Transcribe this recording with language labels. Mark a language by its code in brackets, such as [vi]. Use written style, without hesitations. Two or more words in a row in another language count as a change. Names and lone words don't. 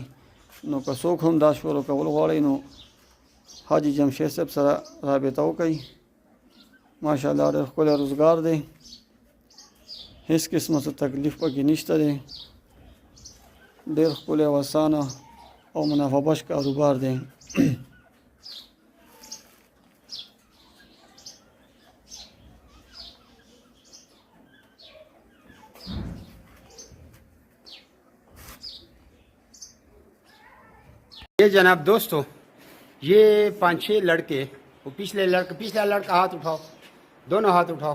[ps] نو که څوک هم دا شروع کول غواړي نو حاجي جمشید صاحب سره رابطه وکړئ. ماشاءالله ډېر ښکلی روزګار دی. هیڅ قسمه څه تکلیف پکې نشته دی. ډېر ښکلی او اسانه او منافع بخش کاروبار دی. [ur] یہ جناب دوستو، یہ 5-6 لڑکے، وہ پچھلا لڑکا ہاتھ اٹھاؤ، دونوں ہاتھ اٹھاؤ.